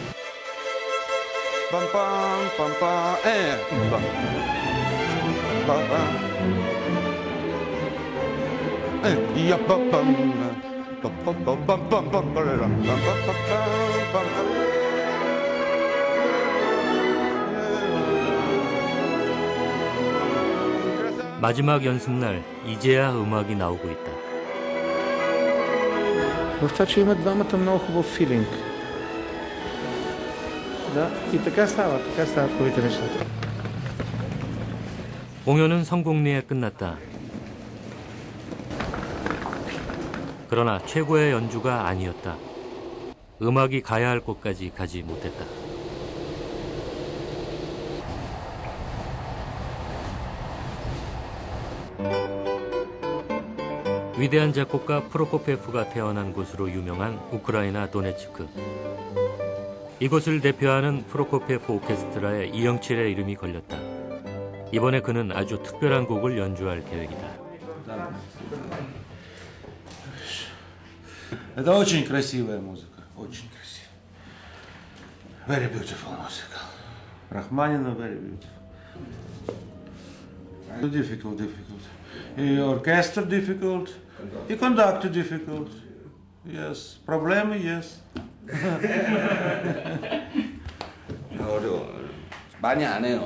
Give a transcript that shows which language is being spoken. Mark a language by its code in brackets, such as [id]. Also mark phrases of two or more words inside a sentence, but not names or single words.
[ko] 빰빰빰빰 에 빰빰 이야 빰빰 빰빰빰빰빰빰빰빰빰빰빰빰빰 마지막 연습날 이제야 음악이 나오고 있다. [bg] В това, че имат двамата много хубав филинг. Да, и така стават хубавите нещата. [ko] 공연은 성공리에 끝났다. 그러나 최고의 연주가 아니었다. 음악이 가야 할 곳까지 가지 못했다. 위대한 작곡가 프로코피예프가 태어난 곳으로 유명한 우크라이나 도네츠크. 이곳을 대표하는 프로코피예프 오케스트라에 이영칠의 이름이 걸렸다. 이번에 그는 아주 특별한 곡을 연주할 계획이다. [ru] Это очень красивая музыка, очень красивая. [en] Very beautiful music. Rachmaninoff, very beautiful. Difficult. И orchestra difficult, и conductor difficult. Yes, проблемы, yes. [ko] 어려워. 많이 안 해요.